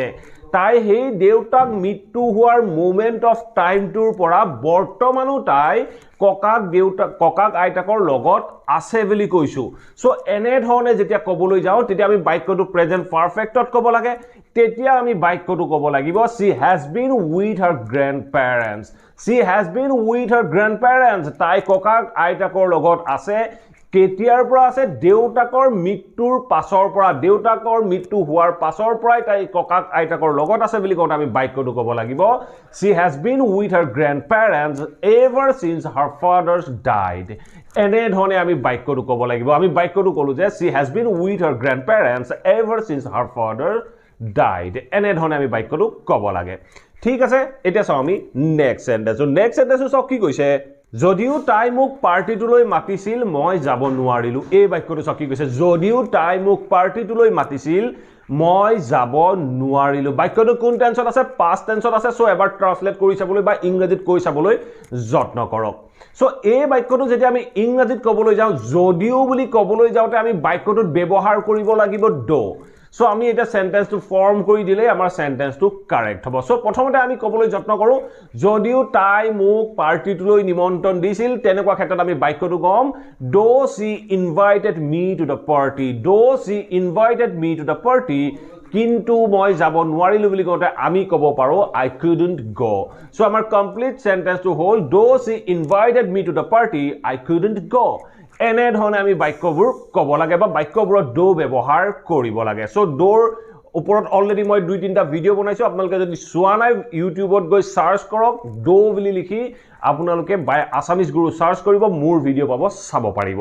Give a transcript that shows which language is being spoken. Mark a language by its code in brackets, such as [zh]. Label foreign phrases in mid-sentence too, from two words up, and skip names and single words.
[as] তাই সেই দেউতাক মৃত্যু হোৱাৰ [en] moment of timeটোৰ [as] পৰা বৰ্তমানো তাই ককাক আইতাকৰ লগত আছে বুলি কৈছো। সো এনে ধৰণে যেতিয়া ক'বলৈ যাওঁ তেতিয়া আমি বাক্যটো [en] present perfectত [as] ক'ব লাগে। তেতিয়া আমি বাক্যটো ক'ব লাগিব [en] she has been with her grandparents. She has been with her grandparents. [as] তাই ককাক আইতাকৰ লগত আছে। কেতিয়াৰ পৰা আছে? দেউতাকৰ মৃত্যুৰ পাছৰ পৰা, দেউতাকৰ মৃত্যু হোৱাৰ পাছৰ পৰাই তাই ককাক আইতাকৰ লগত আছে বুলি কওঁতে আমি বাক্যটো ক'ব লাগিব [en] she has been with her grandparents ever since her father died. [as] এনে ধৰণে আমি বাক্যটো ক'ব লাগিব। আমি বাক্যটো ক'লো যে [en] she has been with her grandparents ever since her father died. [as] এনে ধৰণে আমি বাক্যটো ক'ব লাগে। ঠিক আছে, এতিয়া চাও আমি [en] next sentence. next sentenceটো [as] চাওক কি কৈছে, যদিও তাই মোক পাৰ্টিটোলৈ মাতিছিল মই যাব নোৱাৰিলো। এই বাক্যটো চাওক কি কৈছে, যদিও তাই মোক পাৰ্টিটোলৈ মাতিছিল মই যাব নোৱাৰিলো। বাক্যটো কোন টেন্সত আছে? [en] past tenseত [as] আছে। সো এবাৰ ট্ৰান্সলেট কৰি চাবলৈ বা ইংৰাজীত কৈ চাবলৈ যত্ন কৰক। সো এই বাক্যটো যেতিয়া আমি ইংৰাজীত ক'বলৈ যাওঁ যদিও বুলি ক'বলৈ যাওঁতে আমি বাক্যটোত ব্যৱহাৰ কৰিব লাগিব do. সো আমি এটা সেন্টেন্সটো ফৰ্ম কৰি দিলে আমাৰ সেন্টেন্সটো কাৰেক্ট হ'ব। সো প্ৰথমতে আমি ক'বলৈ যত্ন কৰো যদিও তাই মোক পাৰ্টিটোলৈ নিমন্ত্ৰণ দিছিল তেনেকুৱা ক্ষেত্ৰত আমি বাক্যটো কম [en] though she invited me to the party. [as] Though she invited me to the party, কিন্তু মই যাব নোৱাৰিলো বুলি কওঁতে আমি ক'ব পাৰো [en] I couldn't go. So আমাৰ complete sentence to hold though she invited me to the party I couldn't go. [as] এনে ধৰণে আমি বাক্যবোৰ ক'ব লাগে বা বাক্যবোৰত do ব্যৱহাৰ কৰিব লাগে. So door ওপৰত অলৰেডি মই 2-3টা ভিডিও বনাইছো আপোনালোকে যদি চোৱা নাই ইউটিউবত গৈ সাৰ্চ কৰক do বুলি লিখি আপোনালোকে বাই আসামিজ গুৰু সাৰ্চ কৰিব মোৰ ভিডিও পাব চাব পাৰিব